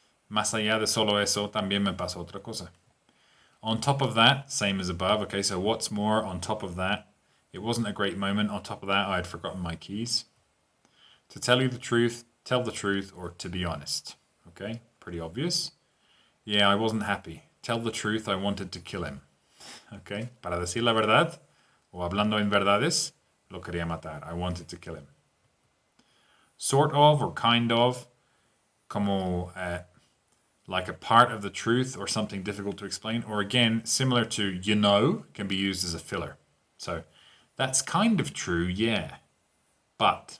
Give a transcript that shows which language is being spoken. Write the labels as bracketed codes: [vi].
[es] Más allá de solo eso, también me pasó otra cosa. [en] On top of that, same as above. Okay, so what's more on top of that? It wasn't a great moment. On top of that, I had forgotten my keys. To tell you the truth, tell the truth, or to be honest. Okay, pretty obvious. Yeah, I wasn't happy. Tell the truth, I wanted to kill him. [es] Okay, para decir la verdad, o hablando en verdades, lo quería matar. [en] I wanted to kill him. Sort of or kind of, como like a part of the truth or something difficult to explain, or again, similar to you know, can be used as a filler. So that's kind of true, yeah, but.